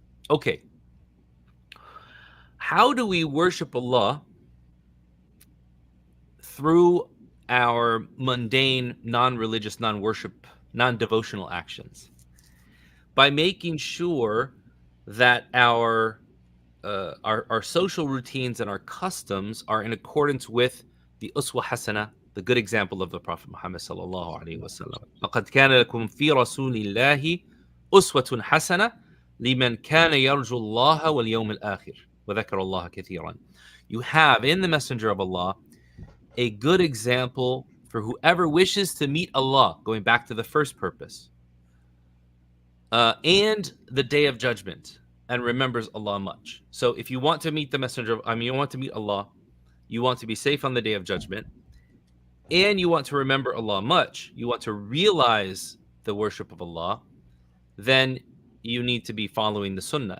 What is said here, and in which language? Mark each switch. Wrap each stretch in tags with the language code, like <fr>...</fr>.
<en>Okay, how do we worship Allah through our mundane, non-religious, non-worship, non-devotional actions? By making sure that our social routines and our customs are in accordance with the uswa hasana, the good example of the Prophet Muhammad sallallahu alaihi wasallam.</en> <ar>لقد كان لكم في رسول الله أسوة حسنة لمن كان يرجو الله واليوم الآخر وذكر الله كثيرا.</ar> <en>You have in the Messenger of Allah a good example for whoever wishes to meet Allah, going back to the first purpose, and the day of judgment, and remembers Allah much. So if you want to meet the messenger you want to meet Allah, you want to be safe on the day of judgment, and you want to remember Allah much, you want to realize the worship of Allah, then you need to be following the sunnah.</en>